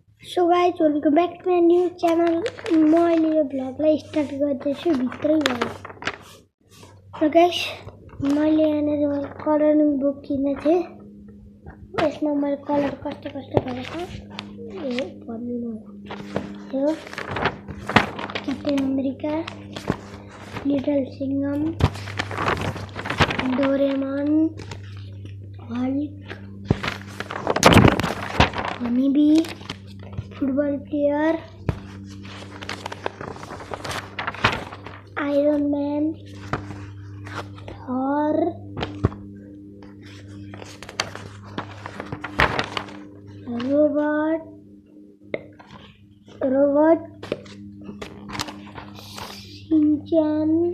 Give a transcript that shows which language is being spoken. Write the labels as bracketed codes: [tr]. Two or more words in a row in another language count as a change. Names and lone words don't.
[en] So guys, welcome back to my new channel. [ne] मैले यो भ्लगलाई स्टार्ट गर्दैछु भित्रै भयो। र गाइस, मैले यहाँनिर [en] coloring book [ne] किनेको थिएँ। यसमा मैले कलर कस्तो गरेको ए भन्नु यो क्याप्टेन अमेरिका, लिटल सिंघम, डोरेमन, हल्क, हनीबी, [en] football player, [ne] आयरन मैन, थॉर, रोबोट, शिनचैन,